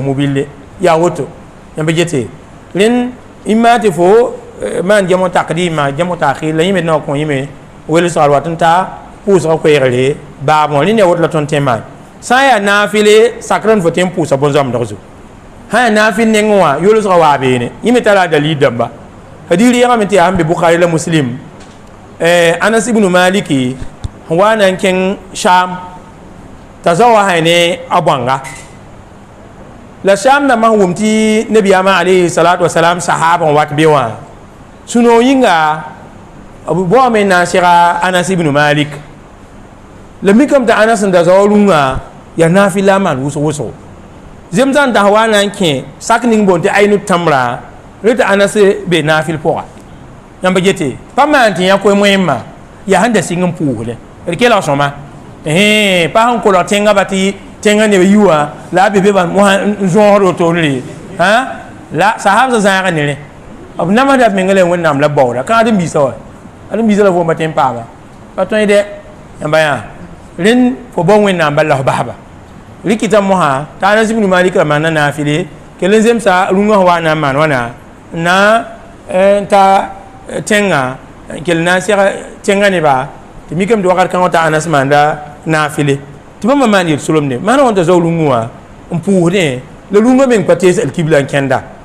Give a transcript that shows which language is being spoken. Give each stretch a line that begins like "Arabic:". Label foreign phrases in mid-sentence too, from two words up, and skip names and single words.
Mossi: mobile yaa woto yãmb gete rẽnd ĩmma tɩ fo maan gemo takdɩɩmã gemo taakɩr la yẽme d na n kõ yẽme welsgr wat n ta pʋʋsga koɛɛgre baabõ rẽnd yaa woto la tõnd tẽ maan sã n yaa naafɩle sakr n fo tẽ n pʋʋsa bõn-zoamdg zu sã n yaa naafɩl neng wã yolsga waa beene yẽme tara a dalil dãmba hadis rɩɩgame tɩ yaa sẽn be bukari la muslim anas ibnu maliki sẽn wa na n kẽng sham t'a za wa sã ne a bõnga la sham dãmbã sẽn wʋm tɩ nabiyaamã
Arabic: عليه الصلاة والسلام
Mossi: sahaba n wat be wã sũ-noog yĩnga b baoame n na n sega anas ibnu malik la mikame tɩ anas n da zao rũngã yaa naafɩl la a maan wʋsg-wʋsgo zemsã n tas wa na n kẽ sak ning boon tɩ aynu tãmbrã rɩ tɩ anas be naafɩl pʋga yãmba gete pa maan tɩ yã koe moẽmã yaa sẽn da sɩng n pʋʋsdẽ d kelg sõma pa sẽn kolg tẽngã ba tɩ tẽngã neb yi wã la a be be bãn n zõosd wotoore la sahabsã zãaga ne rẽ b namsda b mengã la wẽnnaam la baooda kaa adem-biisã wa adem-biisã la foom pa tõe n paama pa tõe dɛ yãmba yã rẽnd fo bao wẽnnaam bala f basba rɩkɩtã mosã t'a anas ibnu malik ra maana naafɩle kell n zemsa rũngã sẽn wa na n maan wãna n na n ta tẽngã kell na n seg tẽngã neba tɩ mikame tɩ wakat kãngã t'a anas maanda naafɩle tɩ bãmba maan yel-solemde maana wã t'a zao rũngẽ wã n pʋʋsdẽ la rũngã meng pa tees alkibla n kẽnda